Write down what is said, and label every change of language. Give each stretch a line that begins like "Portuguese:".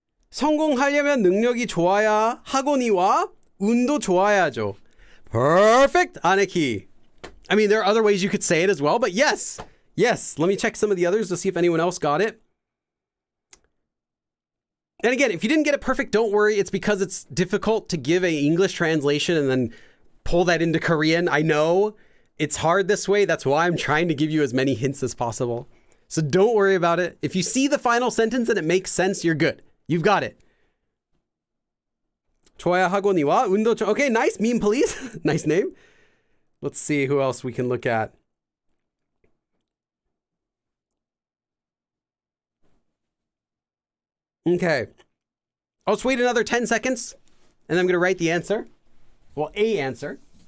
Korean: 성공하려면 능력이 좋아야 하거니와 운도 좋아야죠.
English: Perfect, Aniki. I mean, there are other ways you could say it as well, but yes. Yes, let me check some of the others to see if anyone else got it. And again, if you didn't get it perfect, don't worry. It's because it's difficult to give an English translation and then pull that into Korean. I know it's hard this way. That's why I'm trying to give you as many hints as possible. So don't worry about it. If you see the final sentence and it makes sense, you're good. You've got it.
Korean: 좋아야 하거니와 운도
English: okay, nice. Meme police. Nice name. Let's see who else we can look at. Okay. Let's wait another 10 seconds and I'm going to write the answer. Well, a answer.